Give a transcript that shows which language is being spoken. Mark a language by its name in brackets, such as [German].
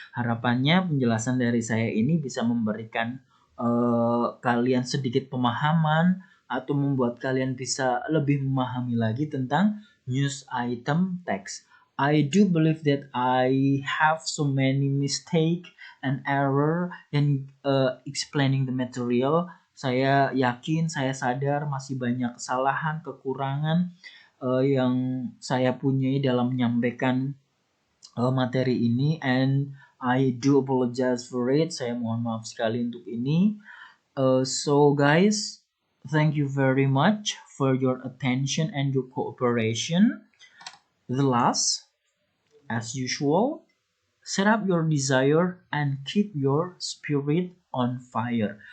[Indonesian] Harapannya penjelasan dari saya ini bisa memberikan kalian sedikit pemahaman atau membuat kalian bisa lebih memahami lagi tentang news item text. [English] I do believe that I have so many mistake and error in explaining the material. [Indonesian] Saya yakin, saya sadar masih banyak kesalahan, kekurangan yang saya punyai dalam menyampaikan materi ini, [English] and I do apologize for it. [Indonesian] Saya mohon maaf sekali untuk ini. [English] So guys, thank you very much for your attention and your cooperation. The last, as usual, set up your desire and keep your spirit on fire.